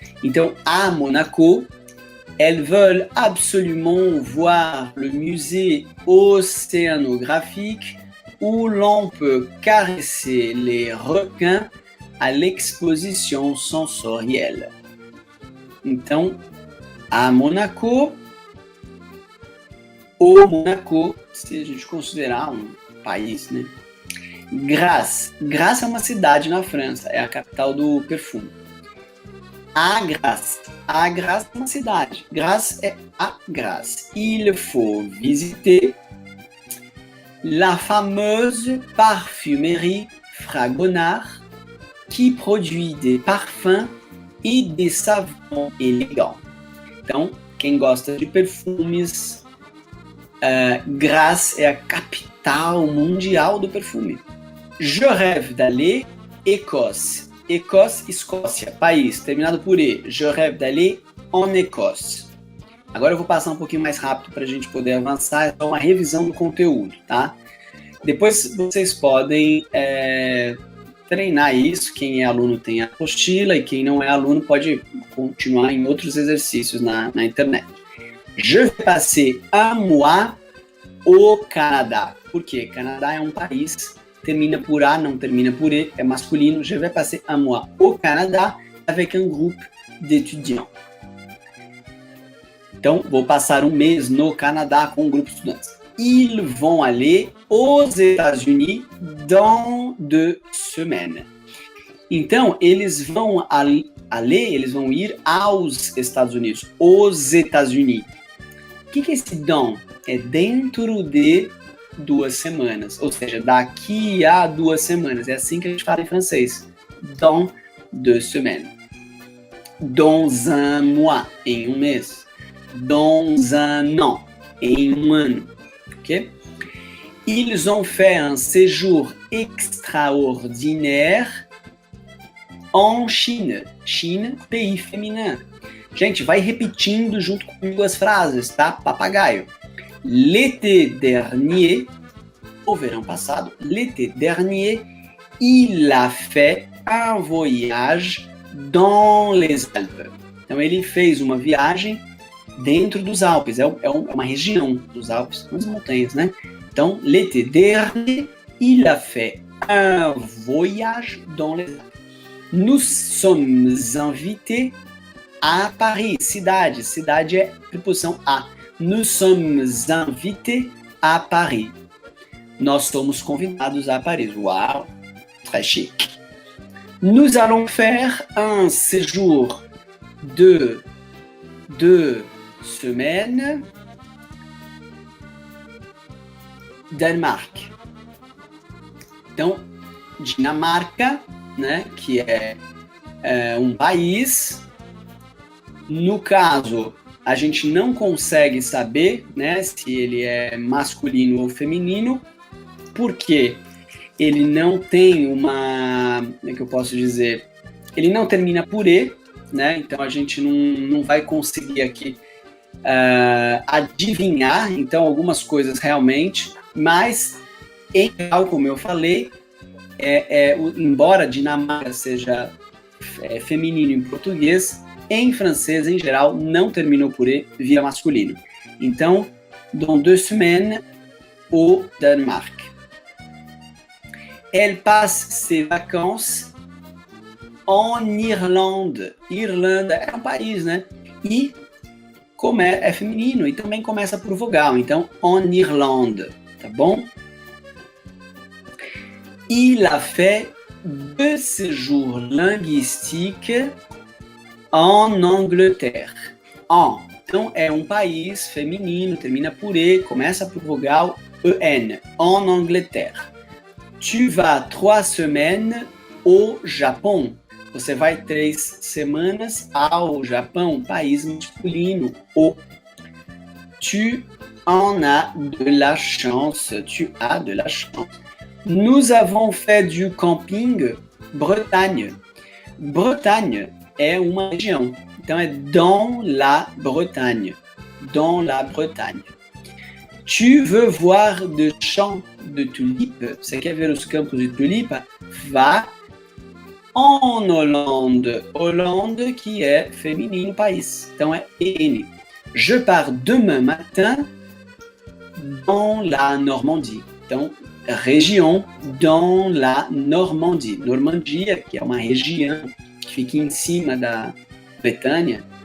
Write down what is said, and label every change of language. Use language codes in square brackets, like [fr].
[fr] Então, à Monaco, elles veulent absolument voir le musée océanographique où l'on peut caresser les requins à l'exposition sensorielle. [pt] Então, à Monaco, o Monaco, se a gente considerar um país, né? Grasse. Grasse é uma cidade na França, é a capital do perfume. A Grasse. A Grasse é uma cidade. Grasse é a Grasse. [fr] Il faut visiter la fameuse parfumerie Fragonard qui produit des parfums e des savons élégants. [pt] Então, quem gosta de perfumes, Grasse é a capital mundial do perfume. [fr] Je rêve d'aller Écosse. Écosse, [pt] Escócia, país, terminado por E. [fr] Je rêve d'aller en Écosse. [pt] Agora eu vou passar um pouquinho mais rápido para a gente poder avançar. É só uma revisão do conteúdo, tá? Depois vocês podem treinar isso. Quem é aluno tem a apostila e quem não é aluno pode continuar em outros exercícios na internet. [fr] Je vais passer un mois au Canada. [pt] Por quê? Canadá é um país, termina por A, não termina por E, é masculino. [fr] Je vais passer un mois au Canada avec un groupe d'étudiants. [pt] Então, vou passar um mês no Canadá com um grupo de estudantes. [fr] Ils vont aller aux États-Unis dans 2 semaines. [pt] Então, eles vão ir aos Estados Unidos, os États-Unis. O que é esse dans? É dentro de 2 semanas, ou seja, daqui a 2 semanas. É assim que a gente fala em francês. [fr] Dans 2 semaines. Dans un mois, [pt] em um mês. [fr] Dans un an, [pt] em um ano. [fr] Ok? Ils ont fait un séjour extraordinaire en Chine. Chine, pays féminin. [pt] Gente, vai repetindo junto comigo as frases, tá? Papagaio. [fr] L'été dernier, au [pt] verão passado, [fr] l'été dernier, il a fait un voyage dans les Alpes. [pt] Então, ele fez uma viagem dentro dos Alpes. É uma região dos Alpes, umas montanhas, né? [fr] Então, l'été dernier, il a fait un voyage dans les Alpes. Nous sommes invités à Paris. [pt] Cidade. Cidade é preposição a. [fr] Nous sommes invités à Paris. [pt] Nós somos convidados a Paris. [fr] Uau, très chic. Nous allons faire un séjour de 2 semaines Danemark. [pt] Então, Dinamarca, né, que é um país. No caso, a gente não consegue saber, né, se ele é masculino ou feminino, porque ele não tem uma, como é que eu posso dizer? Ele não termina por E, né? Então a gente não vai conseguir aqui adivinhar, então, algumas coisas realmente, mas em geral, como eu falei, embora Dinamarca seja feminino em português, em francês, em geral, não terminou por E, vira masculino. [fr] Então, dans 2 semaines au Danemark. Elle passe ses vacances en Irlande. [pt] Irlanda é um país, né? E como é feminino e também começa por vogal. Então, [fr] en Irlande, [pt] tá bom? [fr] Il a fait 2 séjours linguistiques en Angleterre. [pt] Então, é um país feminino, termina por E, começa por vogal EN, [fr] en Angleterre. Tu vas 3 semaines au Japão. [pt] Você vai 3 semanas ao Japão, país masculino, o. [fr] Tu en as de la chance. Tu as de la chance. Nous avons fait du camping Bretagne. [pt] Bretagne é uma região. Então, é [fr] dans la Bretagne. Dans la Bretagne. Tu veux voir de champs de tulipes? [pt] Você quer ver os campos de tulipa? Vá [fr] en Hollande. [pt] Hollande, que é feminino país. Então, é EN. [fr] Je pars demain matin dans la Normandie. [pt] Então, região [fr] dans la Normandie. [pt] Normandia, que é uma região que fica em cima da Bretanha.